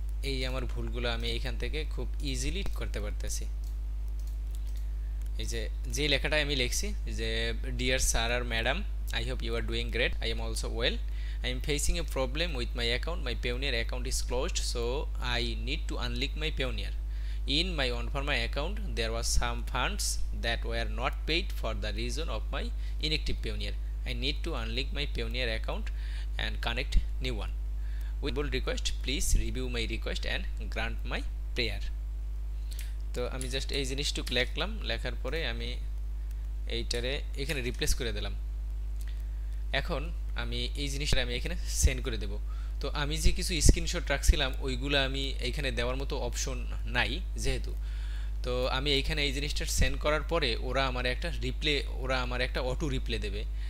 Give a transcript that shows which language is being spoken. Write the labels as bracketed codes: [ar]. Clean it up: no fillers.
[bn] এই আমার ভুলগুলো আমি এইখান থেকে খুব ইজিলি করতে পারতেছি। এই যে লেখাটা আমি লিখছি যে [en] Dear sir আর madam, I hope you are doing great, I am also well, I am facing a problem with my account. My Payoneer account is closed, so I need to unlink my Payoneer. In my OneFarma account, there was some funds that were not paid for the reason of my inactive Payoneer. I need to unlink my Payoneer account and connect new one. With bold request, please review my request and grant my prayer. [bn] তো আমি just এই জিনিসটুকু লিখলাম, লেখার পরে আমি এইটারে এখানে replace করে দিলাম। এখন আমি এই জিনিসটা আমি এখানে সেন্ড করে দেব। তো আমি যে কিছু স্ক্রিনশট রাখছিলাম ওইগুলো আমি এইখানে দেওয়ার মতো অপশন নাই যেহেতু, তো আমি এইখানে এই জিনিসটা সেন্ড করার পরে ওরা আমার একটা অটো রিপ্লে দেবে।